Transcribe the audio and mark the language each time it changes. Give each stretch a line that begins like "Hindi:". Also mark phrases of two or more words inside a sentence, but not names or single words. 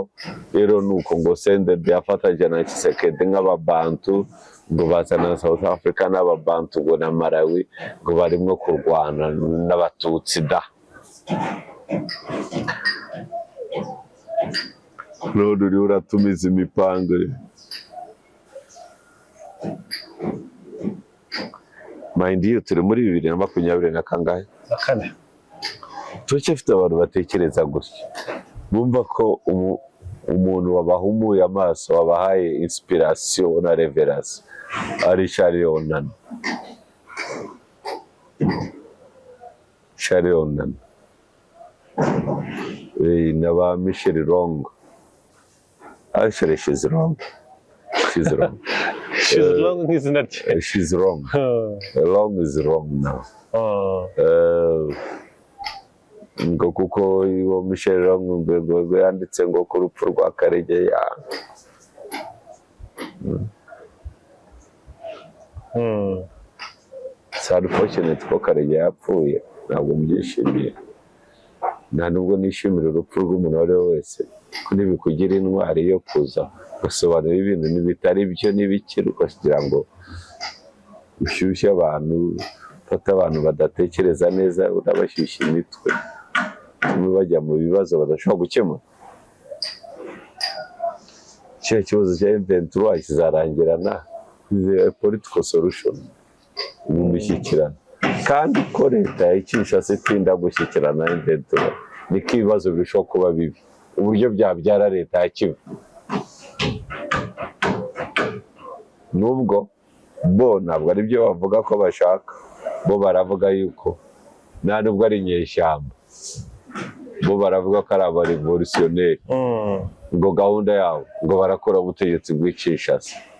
Kinyarwanda: Rero nuko ngo Senderi yafatanya na Tshisekedi nk'ababantu, ngo bazana South Africa n'ababantu ngo na Malawi ngo barimo kurwana n'abatutsi da. None uriho uratumiza imipango.
English: Mind you,
Kinyarwanda: turi muri 2024 turacyafite abantu batekereza gutya, bumva ko umuntu wabahumuye amaso wabahaye inspiration na reverence ari Charles Leonana. Charles Leonana na ba Michel Long.
English: Actually she's wrong. She's wrong. She's wrong, isn't it? She's wrong. Long is wrong now.
Kinyarwanda: Ngo kuko iwo Michel Long ngo yanditse ngo ku rupfu rwa Karegeya.
English: It's unfortunate
Kinyarwanda: ko Karegeya yapfuye, ntabwo mbyishimiye. Nta nubwo nishimira urupfu rw'umuntu uwo ari we wese, ko ntibikugira intwari yo kuza gusobanura ibintu n'ibitari byo n'ibikiri, kugira ngo ushyushye abantu, ufate abantu badatekereza neza, unabashyushya imitwe, bajya mu bibazo badashobora gukemura. Kiriya kibazo cya M23 kizarangirana
English: a political solution
Kinyarwanda: mu mishyikirano, kandi ko leta ya Kinshasa itinda gushyikirana na M23 niko ibibazo birushaho kuba bibi, uburyo byabyara leta ya Kivu. Nubwo bo ntabwo ari byo bavuga ko bashaka, bo baravuga yuko nta nubwo ari inyeshyamba, bo baravuga ko ari abarevolutionneri, ngo gahunda yabo ngo barakora ubutegetsi bw'Kinshasa.